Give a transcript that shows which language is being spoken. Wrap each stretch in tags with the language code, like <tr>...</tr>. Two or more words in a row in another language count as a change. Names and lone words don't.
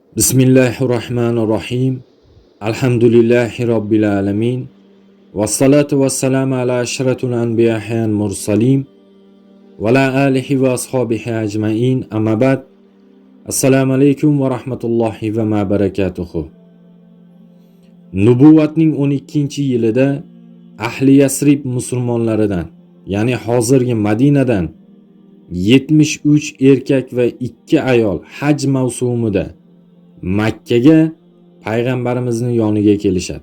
<ar>بسم الله الرحمن الرحيم. الحمد لله رب العالمين. والصلاة والسلام على أشرف الأنبياء والمرسلين وعلى آله وأصحابه أجمعين. أما بعد. السلام عليكم ورحمة الله وبركاته.</ar> <uz>Nubuvatning 12-yilida ahli Yasrib musulmonlaridan, ya'ni hozirgi Madinadan 73 erkak va 2 ayol haj mavsumida Makkaga payg'ambarimizning yoniga kelishadi.</uz>